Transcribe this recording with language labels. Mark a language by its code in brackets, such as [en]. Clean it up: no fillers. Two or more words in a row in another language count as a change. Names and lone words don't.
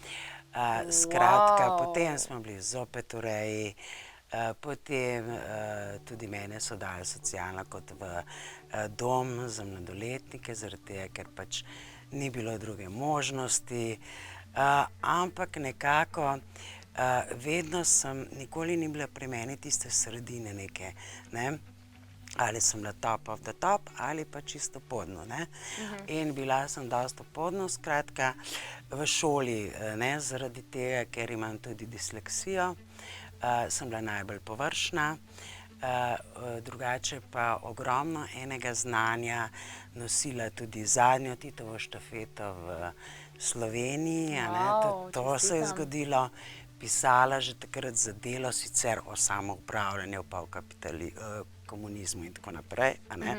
[sl] Skratka, potem smo bili zopet v reji, potem tudi mene so dali socialno kot v dom za mladoletnike, zaradi tega, ker pač ni bilo druge možnosti, ampak nekako vedno nikoli ni bila pri meni tiste sredine neke, ne, ali sem bila [en] top of the top [sl] ali pa čisto podno, ne. In bila sem dosti podno, skratka, v šoli, ne, zaradi tega, ker imam tudi disleksijo, sem bila najbolj površna, drugače pa ogromno enega znanja nosila tudi zadnjo Titovo štafeto v Sloveniji, to se je zgodilo, pisala že takrat za Delo, sicer o samoupravljanju pa o komunizmu in tako naprej, a ne.